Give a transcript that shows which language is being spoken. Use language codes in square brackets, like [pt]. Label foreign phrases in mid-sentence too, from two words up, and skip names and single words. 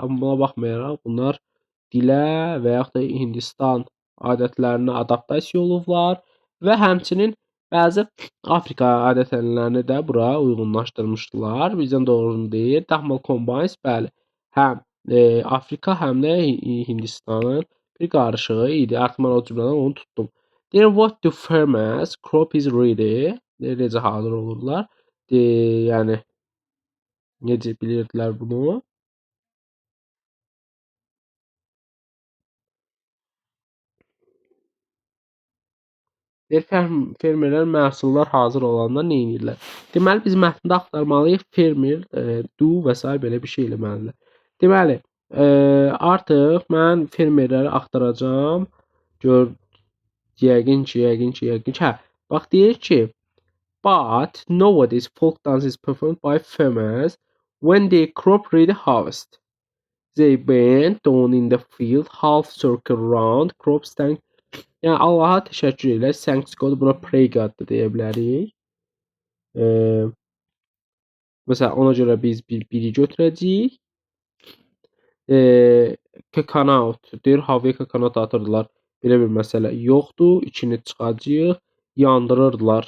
[az] Amma buna baxmayaraq, bunlar dilə və yaxud da Hindistan adətlərinə adaptasiya olublar və həmçinin bəzi Afrika adət-ənənələrini də bura uyğunlaşdırmışdılar. Bizdən doğrunu deyir. Daxmal Combines, bəli, həm Afrika, həm də Hindistanın bir qarışığı idi. Artıq mən o cümlədən onu tutdum. Deyir, [en] what do farmers crop is ready? [az] Necə hazır olurlar? Yəni, necə bilirdilər bunu? Deyir, fermerlər məhsullar hazır olanda nə edirlər? Deməli, biz mətndə axtarmalıyıq. Fermer, do və s. belə bir şey eləməlidirlər. Deməli, artıq mən fermerləri axtaracağam. Gör, yəqin ki. Hə, bax deyir ki, [en] but nowadays folk dance is performed by farmers when they crop ready harvest. They bend down in the field, half circle round, crop stand. [az] Yəni Allaha təşəkkür elə. [en] Thanks God, [az] buna [en] pray God [az] da deyə bilərik. Məsələn, ona görə biz biri götürəcəyik. Coconut deyir, havaya coconut atırdılar. Belə bir məsələ yoxdur. İkini çıxacağıq. Yandırırdılar.